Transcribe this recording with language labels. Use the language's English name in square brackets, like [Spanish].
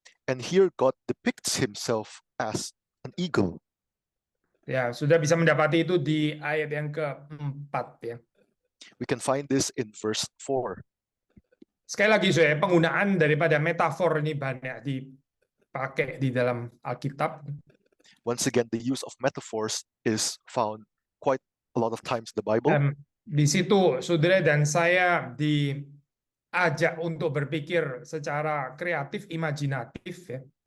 [English] And here God depicts himself as an eagle. [Indonesian] Ya, sudah bisa mendapati itu di ayat yang ke-4 ya. [English] We can find this in verse 4. [Indonesian] Sekali lagi saya penggunaan daripada metafor ini banyak dipakai di dalam Alkitab. [English] Once again, the use of metaphors is found quite a lot of times in the Bible. [Indonesian] Di situ saudara dan saya diajak untuk berpikir secara kreatif, imajinatif ya.